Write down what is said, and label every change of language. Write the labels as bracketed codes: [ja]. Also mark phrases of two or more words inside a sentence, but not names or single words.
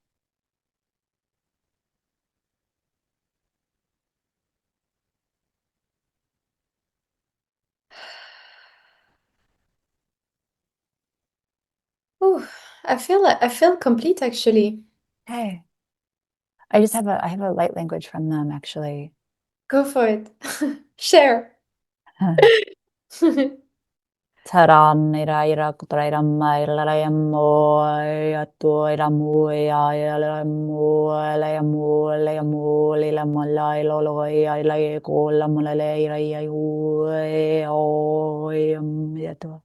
[en] Ooh, I feel complete actually. Hey, I have a light language from them actually. Go for it. Share. Taran ira ira kutra ira mai la ya mo ya to ira mo ya la mo la ya mo la ya mo le la mo la lo lo ya la ya ko la mo la le ira ya u o ya to